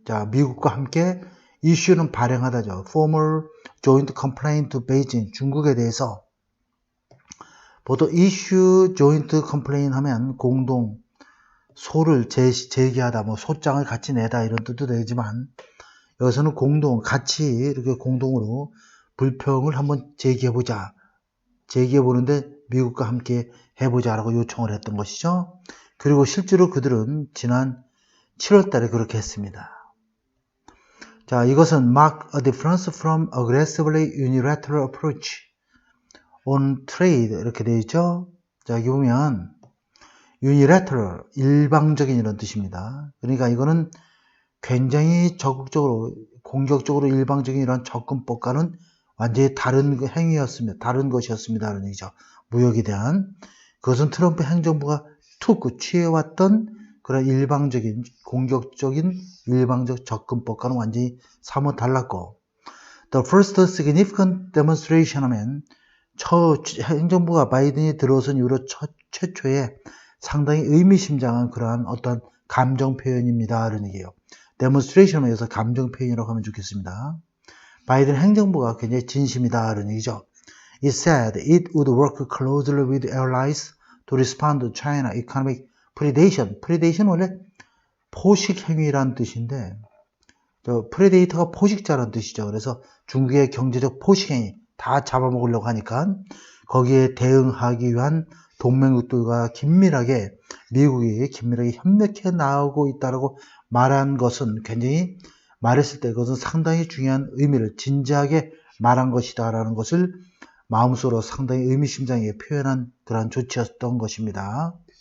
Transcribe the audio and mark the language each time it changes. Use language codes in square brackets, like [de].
[ko] 미국과 함께 이슈는 발행하다죠. [en] Formal Joint Complaint to Beijing, [ko] 중국에 대해서 보통 이슈 joint complaint 하면 공동 소를 제기하다, 소장을 같이 내다 이런 뜻도 되지만 여기서는 같이 이렇게 공동으로 불평을 한번 제기해보자. 제기해보는데 미국과 함께 해보자라고 요청을 했던 것이죠. 그리고 실제로 그들은 지난 7월 달에 그렇게 했습니다. 자, 이것은 [en] mark a difference from aggressively unilateral approach on trade [ko] 이렇게 되어 있죠. 자, 여기 보면 unilateral, 일방적인 이런 뜻입니다. 그러니까 이거는 굉장히 적극적으로, 공격적으로 일방적인 이런 접근법과는 완전히 다른 행위였습니다. 다른 것이었습니다. 라는 얘기죠. 무역에 대한. 그것은 트럼프 행정부가 취해왔던 그런 일방적인, 공격적인 일방적 접근법과는 완전히 사뭇 달랐고, [en] The first significant demonstration [ko] 하면, 행정부가 바이든이 들어선 이후로 최초의 상당히 의미심장한 그러한 어떤 감정 표현입니다. 라는 얘기예요. 데몬스트레이션을 위해서 감정 표현이라고 하면 좋겠습니다. 바이든 행정부가 굉장히 진심이다. 라는 얘기죠. [en] It said it would work closely with allies to respond to China economic predation. [ko] predation 원래 포식 행위라는 뜻인데, 프레데이터가 포식자라는 뜻이죠. 그래서 중국의 경제적 포식 행위 다 잡아먹으려고 하니까 거기에 대응하기 위한 동맹국들과 미국이 긴밀하게 협력해 나오고 있다고 말한 것은 굉장히 말했을 때 그것은 상당히 중요한 의미를 진지하게 말한 것이다라는 것을 마음속으로 상당히 의미심장하게 표현한 그런 조치였던 것입니다.